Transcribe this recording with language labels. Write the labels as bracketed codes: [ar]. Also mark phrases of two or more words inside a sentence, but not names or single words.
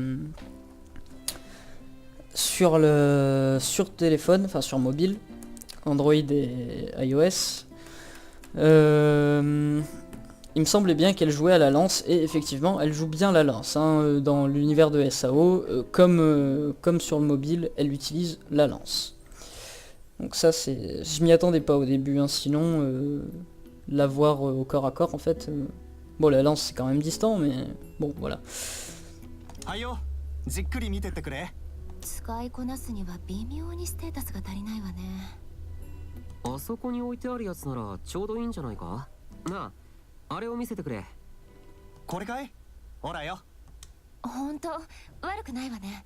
[fr] téléphone, enfin sur mobile, Android et iOS, il me semblait bien qu'elle jouait à la lance, et effectivement elle joue bien la lance, hein, dans l'univers de SAO, comme sur le mobile, elle utilise la lance. Donc ça c'est, je m'y attendais pas au début, hein, sinon la voir au corps à corps en fait, bon la lance c'est quand même distant, mais bon voilà. [ja] 使いこなすには微妙にステータスが足りないわね。あそこに置いてあるやつならちょうどいいんじゃないか？なあ、あれを見せてくれ。これかい？ほらよ。ほんと悪くないわね。